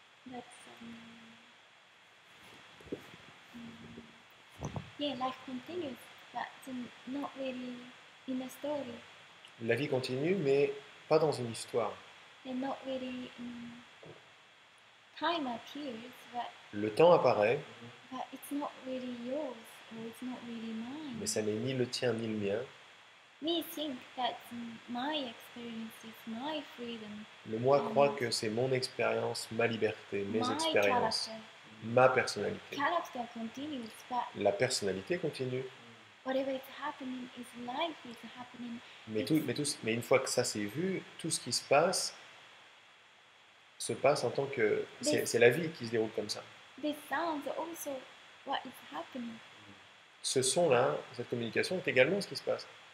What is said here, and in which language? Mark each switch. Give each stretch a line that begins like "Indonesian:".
English: that's yeah, life continues, but not really in a story,
French: La vie continue, mais pas dans une histoire.
English: and not really time appears,
French: Le temps apparaît,
English: but it's not really yours or it's not really mine.
French: mais ça n'est ni le tien ni le mien.
English: Me think that my experience is my freedom,
French: Le moi croit que c'est mon expérience, ma liberté, mes
English: my
French: expériences,
English: character.
French: ma personnalité.
English: Character continues, but
French: La personnalité continue.
English: whatever is happening is life is happening.
French: Mais une fois que ça c'est vu, tout ce qui se passe en tant que... C'est la vie qui se déroule comme ça.
English: This sounds also what is happening.
French: Ce son-là, cette communication est également ce qui se passe.